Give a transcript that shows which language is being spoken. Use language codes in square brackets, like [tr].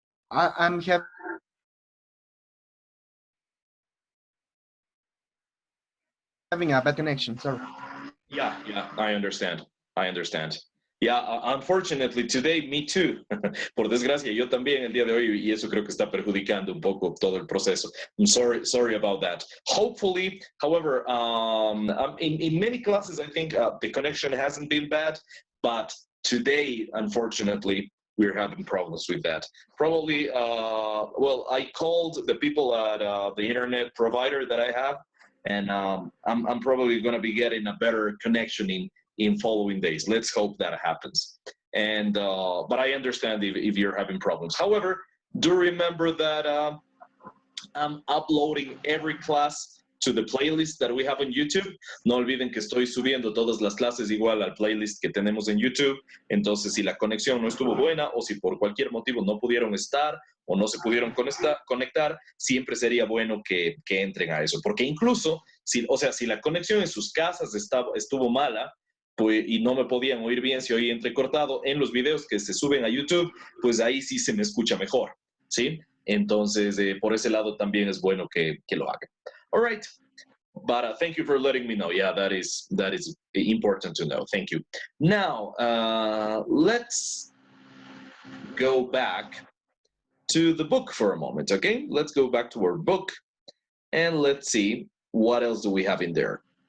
[en] I'm having a bad connection, sorry. Yeah, I understand. I understand. Yeah, unfortunately today, me too. [es] Por desgracia, yo también el día de hoy, y eso creo que está perjudicando un poco todo el proceso. [en] I'm sorry about that. Hopefully, however, in many classes, I think the connection hasn't been bad, but today, unfortunately, we're having problems with that. Probably, well, I called the people at the internet provider that I have, and I'm probably going to be getting a better connection in following days. Let's hope that happens. And but I understand if you're having problems. However, do remember that I'm uploading every class to the playlist that we have on YouTube. [es] No olviden que estoy subiendo todas las clases igual al playlist que tenemos en YouTube. Entonces, si la conexión no estuvo buena o si por cualquier motivo no pudieron estar o no se pudieron conectar, siempre sería bueno que entren a eso. Porque incluso, si la conexión en sus casas estuvo mala, pues, y no me podían oír bien, si oí entrecortado, en los videos que se suben a YouTube, pues ahí sí se me escucha mejor, ¿sí? Entonces, por ese lado también es bueno que lo hagan. [en] All right, but thank you for letting me know. Yeah, that is important to know. Thank you. Now, let's go back to the book for a moment, okay? Let's go back to our book, and let's see what else do we have in there.